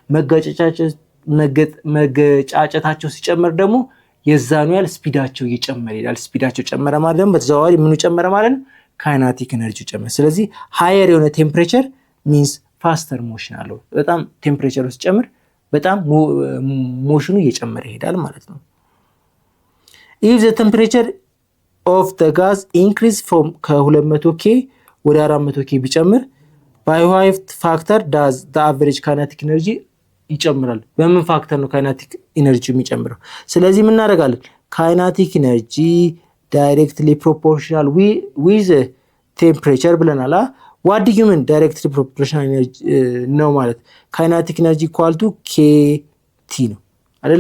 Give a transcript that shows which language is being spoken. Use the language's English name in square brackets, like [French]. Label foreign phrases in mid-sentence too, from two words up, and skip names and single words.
[Amharic] መገጫጨታቸው ሲጨምር ደግሞ የዛኑ ያህል ስፒዳቸው እየጨመረ ይላል። ስፒዳቸው ጨመረ ማለት ደግሞ በተዘዋዋሪ ምኑ ጨመረ ማለት ነው? [English] kinetic energy [Amharic] ጨመረ። ስለዚህ ሃየር የሆነ [English] temperature means faster motion [Amharic] አለው። በጣም ቴምፕሬቸሩ ሲጨምር በጣም ሞሽኑ እየጨመረ ይሄዳል ማለት ነው። [English] if the temperature of the gas increase from [Amharic] ከ200 ኬ ወደ 400 ኬ ቢጨምር [English] by what factor does the average kinetic energy [Amharic] ይጨምራል? በምን ፋክተር ነው [English] kinetic energy [Amharic] የሚጨምረው? ስለዚህ ምን እናደርጋለን? [English] kinetic energy directly proportional with temperature ብለናል። what do you mean directly proportional energy [Amharic] ነው ማለት [English] kinetic energy equal to KT [Amharic] ነው አይደለ?